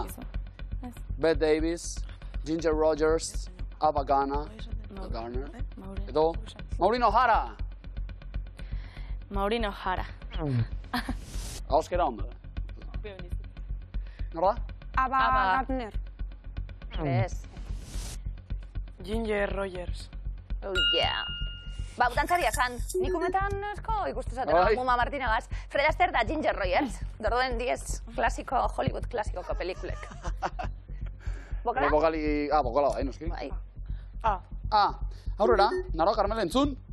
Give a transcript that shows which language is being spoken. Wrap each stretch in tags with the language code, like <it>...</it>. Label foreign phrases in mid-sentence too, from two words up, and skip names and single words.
<eu>Bette Davis, Ginger Rogers, Ava Gardner, edo Maureen O'Hara. Maureen O'Hara. Hauskera ondo. Nor da? Ava Gardner. Ez. Ginger Rogers.</eu> <en>Oh, yeah.</en> <eu>Ba, dantzaria zan, nik umetan esko ikustu zaten, Muma Martinagaz. Fred Astaire da Ginger Rogers, dorduen 10 klasiko, Hollywood klasikoko pelikulek. Bokala? Bokala, bai, noski. Aurrera, Naroa Karmele entzun.</eu>